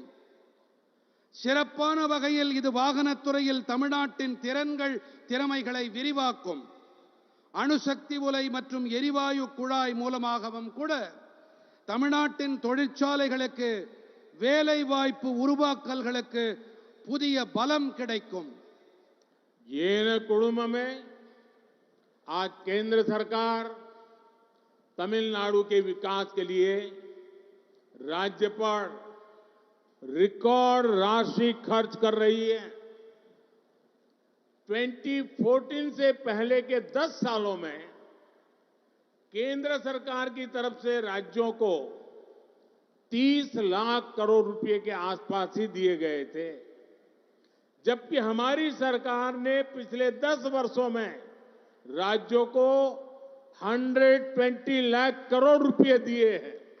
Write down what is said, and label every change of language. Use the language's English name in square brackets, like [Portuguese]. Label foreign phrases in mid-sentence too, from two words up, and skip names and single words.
[Tamil] சிறப்பான வகையில் இது வாகனத்துறையில் தமிழ்நாட்டின் திறமைகளை விரிவாக்கும். அணுசக்தி உலை மற்றும் எரிவாயு குழாய் மூலமாகவும் கூட தமிழ்நாட்டின் தொழிற்சாலைகளுக்கு வேலை வாய்ப்பு உருவாக்கல்களுக்கு புதிய பலம் கிடைக்கும். [Hindi] ये न कुड़ुम में आज केंद्र सरकार तमिलनाडु के विकास के लिए राज्य पर रिकॉर्ड राशि खर्च कर रही है. 2014 से पहले के 10 सालों में केंद्र सरकार की तरफ से राज्यों को 30 लाख करोड़ रुपए के आसपास ही दिए गए थे, जबकि हमारी सरकार ने पिछले 10 वर्षों में राज्यों को 120 लाख करोड़ रुपए दिए हैं.